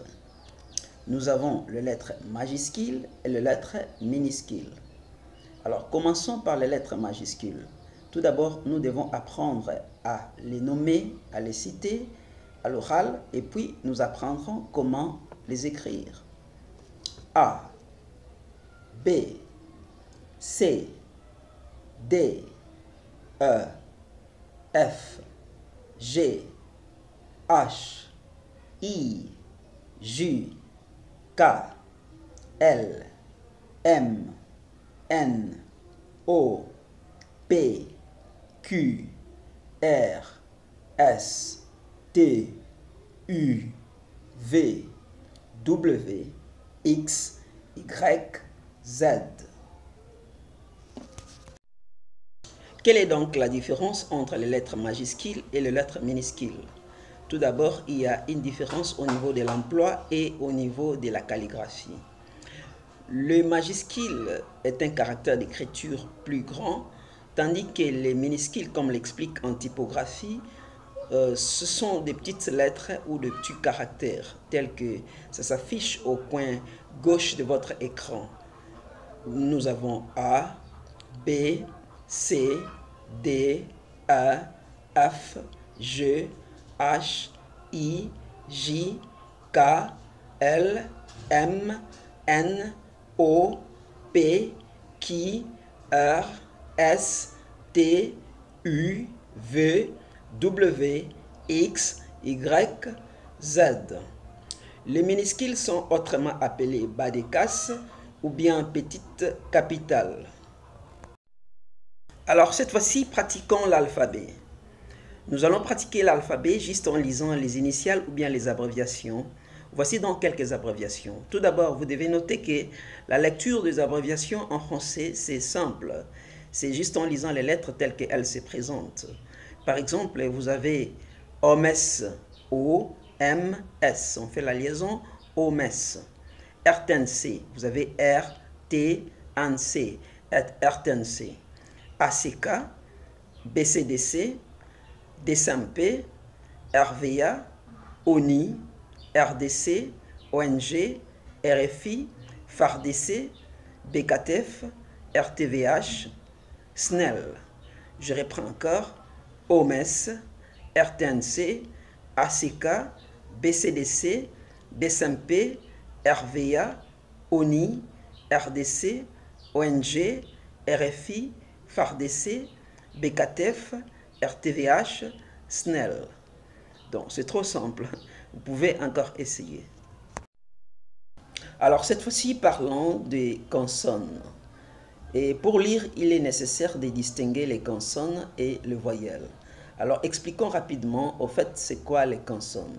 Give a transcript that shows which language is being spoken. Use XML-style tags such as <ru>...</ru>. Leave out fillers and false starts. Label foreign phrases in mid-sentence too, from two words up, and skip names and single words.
<fr>Nous avons les lettres majuscules et les lettres minuscules. Alors, commençons par les lettres majuscules. Tout d'abord, nous devons apprendre à les nommer, à les citer à l'oral, et puis nous apprendrons comment les écrire. A, B, C, D, E, F, G, H, I, J, K, L, M, N, O, P, Q, R, S, T, U, V, W, X, Y, Z. Quelle est donc la différence entre les lettres majuscules et les lettres minuscules? Tout d'abord, il y a une différence au niveau de l'emploi et au niveau de la calligraphie. Le majuscule est un caractère d'écriture plus grand, tandis que les minuscules, comme l'explique en typographie, ce sont des petites lettres ou de petits caractères, tels que ça s'affiche au coin gauche de votre écran. Nous avons A, B, C, D, E, F, G, H, I, J, K, L, M, N, O, P, Q, R, S, T, U, V, W, X, Y, Z. Les minuscules sont autrement appelés bas de casse ou bien petites capitales. Alors cette fois-ci, pratiquons l'alphabet. Nous allons pratiquer l'alphabet juste en lisant les initiales ou bien les abréviations. Voici donc quelques abréviations. Tout d'abord, vous devez noter que la lecture des abréviations en français, c'est simple. C'est juste en lisant les lettres telles qu'elles se présentent. Par exemple, vous avez OMS, O-M-S. On fait la liaison OMS. RTNC, vous avez R-T-N-C. RTNC. ACK, BCDC, DSMP, RVA, ONI, RDC, ONG, RFI, FARDC, BKTF, RTVH, SNEL. Je reprends encore. OMS, RTNC, ACK, BCDC, DSMP, RVA, ONI, RDC, ONG, RFI, FARDC, BKTF, RTVH, SNEL. Donc c'est trop simple, vous pouvez encore essayer. Alors cette fois-ci parlons des consonnes. Et pour lire, il est nécessaire de distinguer les consonnes et les voyelles. Alors expliquons rapidement, au fait, c'est quoi les consonnes?</fr>